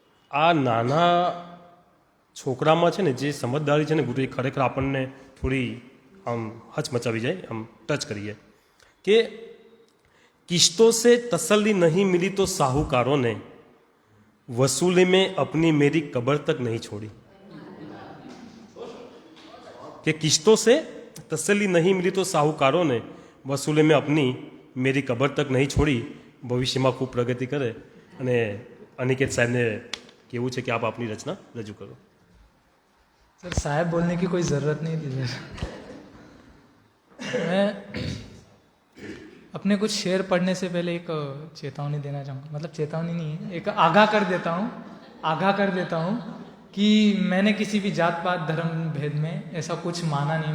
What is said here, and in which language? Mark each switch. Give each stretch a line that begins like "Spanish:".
Gujarati: આ નાના છોકરામાં છે ને જે સમજદારી છે ને ગુરુ, એ ખરેખર આપણને થોડી આમ હચમચાવી જાય, આમ ટચ કરીએ કે
Hindi: કિશ્તો સે તસલ્લી નહીં મિલી તો साहूकारों ने वसूली में अपनी मेरी कब्र तक नहीं छोड़ी. कि किश्तों से तसल्ली नहीं मिली तो साहूकारों ने वसूली में अपनी मेरी कब्र तक नहीं छोड़ी.
Gujarati: ભવિષ્યમાં ખૂબ પ્રગતિ કરે. અને અનિકેત સાહેબને કેવું છે કે આપ આપની રચના રજૂ કરો.
Hindi: सर साहब बोलने की कोई ज़रूरत नहीं थी सर. मैं अपने कुछ शेर पढ़ने से पहले एक चेतावनी देना चाहूँगा. मतलब चेतावनी नहीं है, एक आगाह कर देता हूँ कि मैंने किसी भी जात पात धर्म भेद में ऐसा कुछ माना नहीं.